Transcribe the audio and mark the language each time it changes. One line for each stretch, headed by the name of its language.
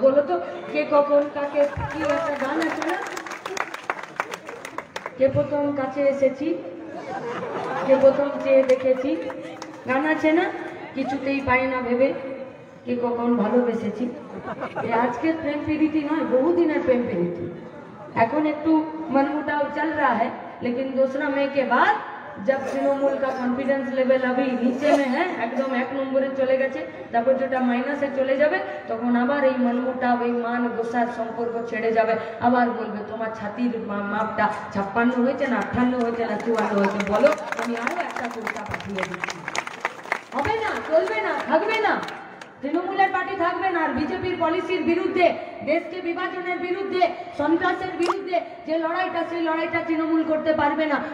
Bangla: বলো তো কে কখন কাকে, কি একটা গান আছে না, কে প্রথম কাছে এসেছি, কে প্রথম চেয়ে দেখেছি, গান আছে না, কিছুতেই পাই না ভেবে কে কখন ভালোবেসেছি। আজকের প্রেম প্রীতি নয়, বহুদিনের প্রেম প্রীতি। এখন একটু
Hindi: मनमुटाव चल रहा है, लेकिन दूसरा मई के बाद जब तृणमूल का कॉन्फिडेंस लेवल अभी नीचे में है,
Bangla: एकदम 1 নম্বরে চলে গেছে, তারপর যেটা মাইনাসে চলে যাবে, তখন আবার এই मनमुटाव, এই মান গোসার সম্পর্ক ছেড়ে যাবে। আবার বলবে তোমার ছাতির মাপটা 56 হয়েছে না 58 হয়েছে না 54 হয়েছে, বলো আমি আরো একটা কুর্তা পাঠিয়ে দিচ্ছি। হবে না, চলবে না, থাকবে না। তৃণমূলের পার্টি থাকবে না। আর বিজেপির পলিসির বিরুদ্ধে, দেশকে বিভাজনের বিরুদ্ধে, সন্ত্রাসের বিরুদ্ধে যে লড়াইটা, সেই লড়াইটা তৃণমূল করতে পারবে না।